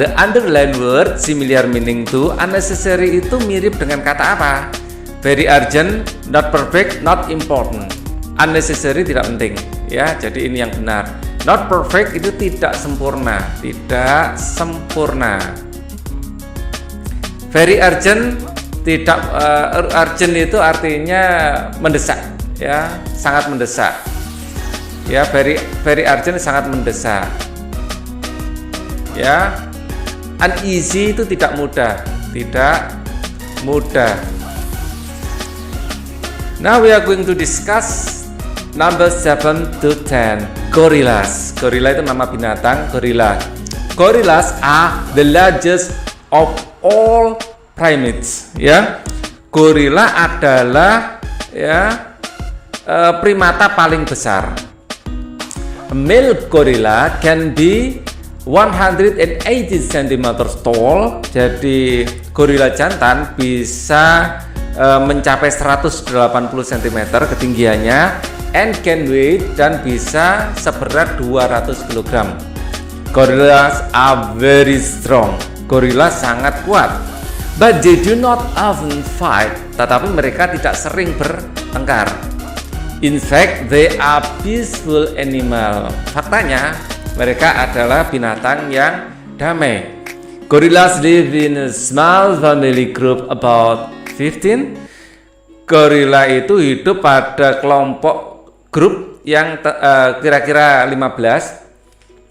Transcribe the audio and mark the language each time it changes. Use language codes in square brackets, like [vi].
[en] The underlined word similar meaning to. [id] Unnecessary itu mirip dengan kata apa? [en] Very urgent, not perfect, not important. [id] Unnecessary tidak penting, ya. Jadi ini yang benar. Not perfect itu tidak sempurna, tidak sempurna. Very urgent, tidak urgent itu artinya mendesak, ya, sangat mendesak. Ya, very urgent sangat mendesak. Ya. Uneasy itu tidak mudah, tidak mudah. [en] Now we are going to discuss number 7 to 10. Gorillas. [id] Gorilla itu nama binatang, gorilla. [en] Gorillas are the largest of all primates, ya. [id] Gorilla adalah, ya, primata paling besar. [en] A male gorilla can be 180 cm tall. [id] Jadi gorilla jantan bisa mencapai 180 cm ketinggiannya, [en] and can weigh [id] dan bisa seberat 200 kg. [en] Gorillas are very strong. [id] Gorila sangat kuat. [en] But they do not often fight. [id] Tetapi mereka tidak sering bertengkar. [en] In fact, they are peaceful animal. [id] Faktanya, mereka adalah binatang yang damai. [en] Gorillas live in a small family group about 15. [id] Gorila itu hidup pada kelompok grup yang kira-kira 15.